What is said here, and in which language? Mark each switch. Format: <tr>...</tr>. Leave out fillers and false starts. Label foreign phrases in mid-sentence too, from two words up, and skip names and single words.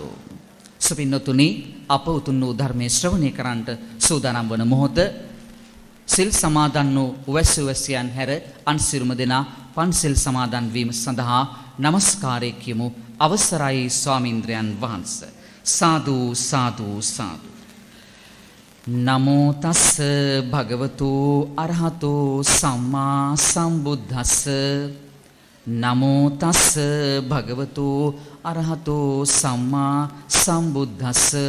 <si>සුපින්නතුනි, අප උතුම් වූ ධර්මයේ ශ්‍රවණය කරන්නට සූදානම් වන මොහොත සිල් සමාදන් වූ උවැසියන් හැර අන් සියලුම දෙනා පන්සිල් සමාදන් වීම සඳහා নমස්කාරය කියමු. අවසරයි ස්වාමීන්ද්‍රයන් වහන්සේ.</si> <pi>සාදු සාදු සාදු. නමෝ තස්ස භගවතු අරහතෝ සම්මා සම්බුද්දස්ස. නමෝ තස්ස භගවතු අරහතෝ සම්මා සම්බුද්දස්ස.</pi>